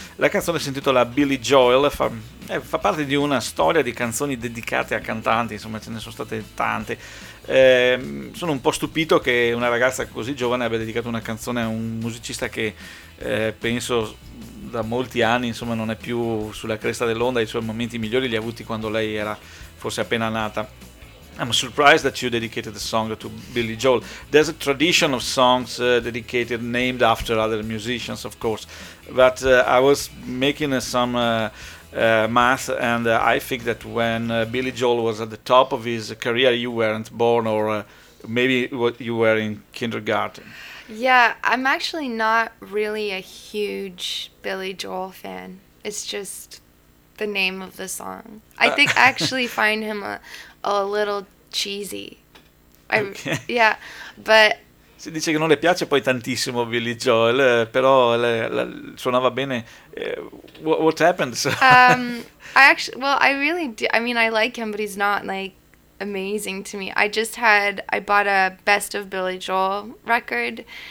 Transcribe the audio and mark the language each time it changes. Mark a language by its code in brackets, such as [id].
[it] La canzone si intitola Billy Joel, fa parte di una storia di canzoni dedicate a cantanti, insomma ce ne sono state tante. Sono un po' stupito che una ragazza così giovane abbia dedicato una canzone a un musicista che penso da molti anni insomma non è più sulla cresta dell'onda. I suoi momenti migliori li ha avuti quando lei era forse appena nata. [en] I'm surprised that you dedicated the song to Billy Joel. There's a tradition of songs dedicated, named after other musicians, of course, but I was making some Mass, and I think that when Billy Joel was at the top of his career, you weren't born, or maybe you were in kindergarten. Yeah, I'm actually not really a huge Billy Joel fan. It's just the name of the song. I think I actually find him a little cheesy. Okay. Yeah, but... [it] Si dice che non le piace poi tantissimo Billy Joel, però suonava bene. [en] What happened? I actually, well, I really do. I mean, I like him, but he's not, like, amazing to me. I bought a Best of Billy Joel record.